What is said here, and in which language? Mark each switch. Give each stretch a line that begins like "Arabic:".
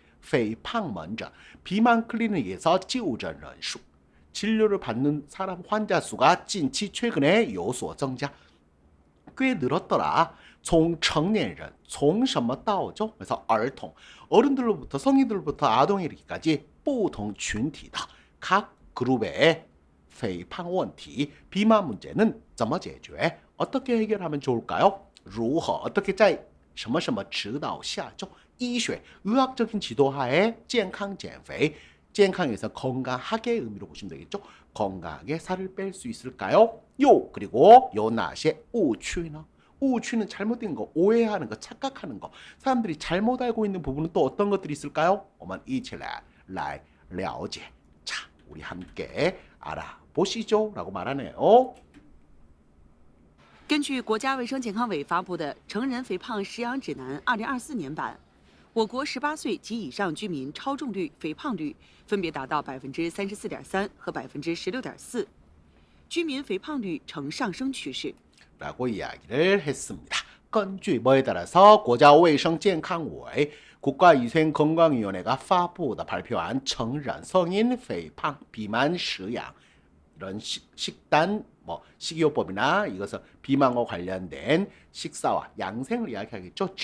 Chinese: 肥胖门诊
Korean: 비만 클리닉에서
Chinese: 就诊人数
Korean: 진료를 받는 사람 환자 수가 近期 최근에
Chinese: 有所增加
Korean: 꽤 늘었더라.
Chinese: 从成年人 从什么到죠?
Korean: 그래서 儿童 어른들로부터 성인들로부터 아동이르기까지
Chinese: 不同群体的
Korean: 각 그룹의
Chinese: 肥胖问题
Korean: 비만 문제는
Chinese: 怎么解决?
Korean: 어떻게 해결하면 좋을까요?
Chinese: 如何 어떻게 在什么什么指导下죠?
Korean: 医学 의학적인 지도하에
Chinese: 健康减肥
Korean: 健康에서 건강하게 의미로 보시면 되겠죠? 건강하게 살을 뺄 수 있을까요? 요 그리고 요 나시의 우취는 우취는 잘못된 거, 오해하는 거, 착각하는 거. 사람들이 잘못 알고 있는 부분은 또 어떤 것들이 있을까요?
Chinese: 我们一起来了解.
Korean: 자, 우리 함께 알아보시죠. 라고 말하네요.
Chinese: 根据国家卫生健康委发布的《成人肥胖食养指南（2024年版）》，我国18岁及以上居民超重率、肥胖率分别达到34.3%和16.4%，居民肥胖率呈上升趋势。
Korean: 라고 이야기를 했습니다. 根据뭐에 따라서
Chinese: 国家卫生健康委
Korean: 국가위생건강위원회가 발표한 成人 성인 肥胖 비만 食养 이런 식단 식이요법이나 이것은 비만과 관련된 식사와 양생을 이야기하겠죠.